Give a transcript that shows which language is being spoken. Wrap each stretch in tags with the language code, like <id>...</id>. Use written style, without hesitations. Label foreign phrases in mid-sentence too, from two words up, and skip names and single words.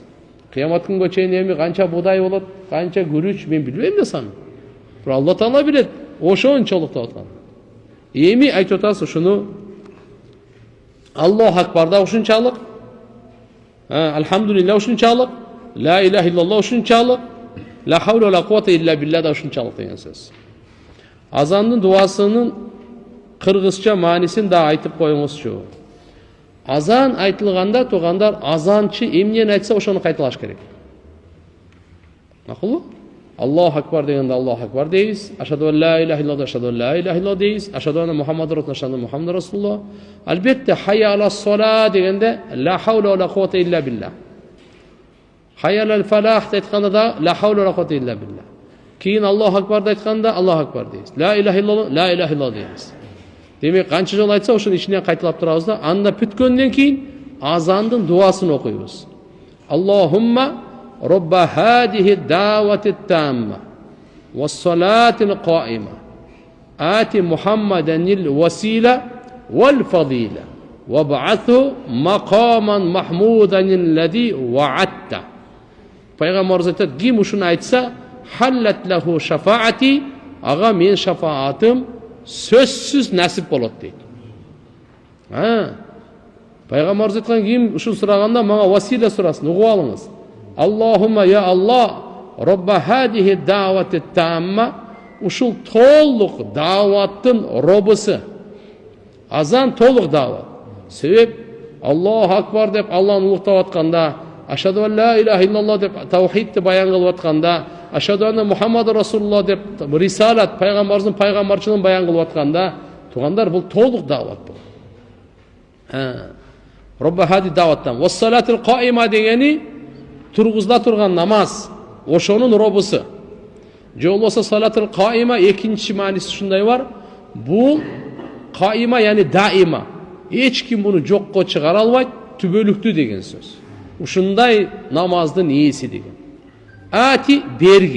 <ky>Кыямат күнгө чейин эми канча будай болот, канча күрүч мен билбейм да санын. Бирок Алла Таала билет, ошончолук деп аткан. Эми айтып атасыз ушуну</ky> <ar>الله أكبر</ar> <ky>да ушунчалык, Алхамдулиллах ушунчалык,</ky> <ar>لا إله إلا الله ушунчалык, لا حول ولا قوة إلا بالله</ar> <ky>да ушунчалык деген сөз. Азандын дуасынын кыргызча маанисин да айтып коюңузчу. Азан айтылганда тугандар, азанчы эмнени айтса ошону кайталаш керек. Макулбу?</ky> <ar>الله أكبر дегенде الله أكبر дейбиз. أشهد لا إله إلا الله، أشهد لا إله إلا الله дейбиз. أشهد أن محمدا رسول الله، أشهد محمدا رسول الله. Албетте حي على الصلاة дегенде لا حول ولا قوة إلا بالله. حي على الفلاح</ar> <ky>айтканда да</ky> <ar>لا حول ولا قوة إلا بالله. Кийин الله أكبر айтканда الله أكبر дейбиз. لا إله إلا الله، لا إله إلا الله дейбиз.</ar> <ky>Демек канча жол айтса ошонун ичинен кайталап турабыз да, анда бүткөндөн кийин азандын дуасын окуйбуз.</ky> <ar>اللهم رب هذه الدعوة التامة والصلاة القائمة آت محمدا الوسيلة والفضيلة وابعثه مقاما محمودا الذي وعدته.</ar> <ky>Пайгамбарыбыз айтат, ким ушуну айтса,</ky> <ar>حلت له شفاعتي,</ar> <ky>ага мен шафаатым сөзсүз насип болот дейт. Пайгамбарыбыз айткан, ким ушул сураганда мага васила сурасын, угуп алыңыз.</ky> <ar>اللهم يا الله، رب هذه الدعوة التامة,</ar> <ky>ушул толук даваттын робусу. Азан толук дават. Себеп</ky> <ar>الله أكبر</ar> <ky>деп Аллахны улуктап атканда,</ky> <ar>أشهد لا إله إلا الله</ar> <ky>деп таухидти баян кылып атканда,</ky> <ar>أشهد أن محمدا رسول الله</ar> <ky>деп рисалат, пайгамбарыбыздын баян кылып атканда, тугандар бул толук дават бул.</ky> <ar>رب هذه الدعوة. والصلاة القائمة</ar> <kk>дегені тұрғызда тұрған намаз.</kk> <ky>Ошонун робысы. Же болбосо</ky> <ar>الصلاة القائمة</ar> <ky>экинчи мааниси ушундай бар. Бул</ky> <ar>قائمة يعني دائمة.</ar> <ky>Эч ким буну жокко чыгара албайт, түбөлүктүү деген сөз. Ушундай намаздын ээси деген. Ати бергин.</ky>